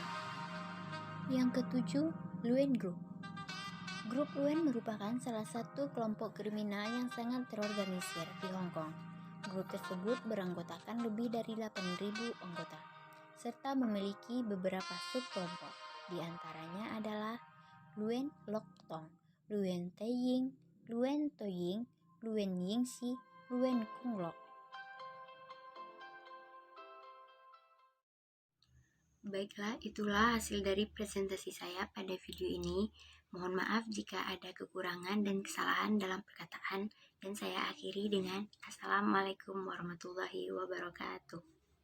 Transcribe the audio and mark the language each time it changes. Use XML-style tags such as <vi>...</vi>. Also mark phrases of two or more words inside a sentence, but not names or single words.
<id>Yang ketujuh, Luen Group. Grup Luen merupakan salah satu kelompok kriminal yang sangat terorganisir di Hong Kong. Grup tersebut beranggotakan lebih dari 8.000 anggota, serta memiliki beberapa subkelompok. Di antaranya adalah Luen Lok Tong, Luen Taiying, Luen Toying, Luen Yingxi, Luen Kunglok. Baiklah, itulah hasil dari presentasi saya pada video ini. Mohon maaf jika ada kekurangan dan kesalahan dalam perkataan, dan saya akhiri dengan</id> <ar>السلام عليكم ورحمة الله وبركاته.</ar>